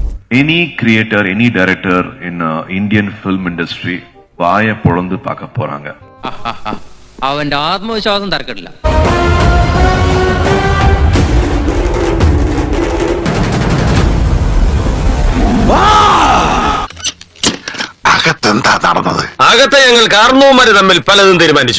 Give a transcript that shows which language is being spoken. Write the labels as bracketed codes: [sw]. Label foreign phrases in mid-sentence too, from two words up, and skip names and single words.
[en] Any creator, any director in Indian film industry [ta] வாய பொளந்து பார்க்க போறாங்க. [ml] അവന്റെ ആത്മവിശ്വാസം തർക്കമില്ല. അകത്തെന്താ നടന്നത്? അകത്തെ ഞങ്ങൾ കാരണവന്മാര് തമ്മിൽ പലതും തീരുമാനിച്ചു.